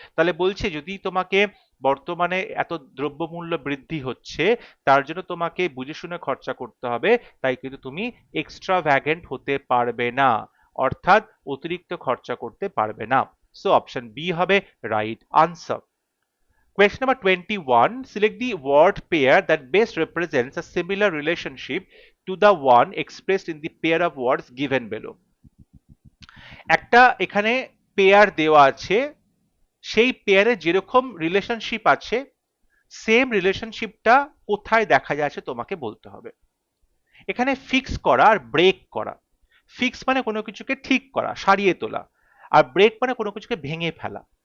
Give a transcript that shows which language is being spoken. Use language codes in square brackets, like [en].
[bn] তাহলে বলছে যদি তোমাকে বর্তমানে এত দ্রব্যমূল্য বৃদ্ধি হচ্ছে, তার জন্য তোমাকে বুঝে শুনে খরচা করতে হবে, তাই কিন্তু তুমি এক্সট্রাভ্যাগেন্ট হতে পারবে না, অর্থাৎ অতিরিক্ত খরচা করতে পারবে না। [en] so option B [bn] হবে [en] Right answer. Question number 21. Select the word pair that best represents a similar relationship to the one expressed in the pair of words given below. [bn] একটা এখানে পেয়ার দেওয়া আছে, সেই পেয়ারে যেরকম রিলেশনশিপ আছে, সেম রিলেশনশিপটা কোথায় দেখা যাচ্ছে তোমাকে বলতে হবে। এখানে ফিক্স করা আর ব্রেক করা। ফিক্স মানে কোনো কিছুকে ঠিক করা, সারিয়ে তোলা, আর ব্রেক মানে কোনো কিছুকে ভেঙে ফেলা।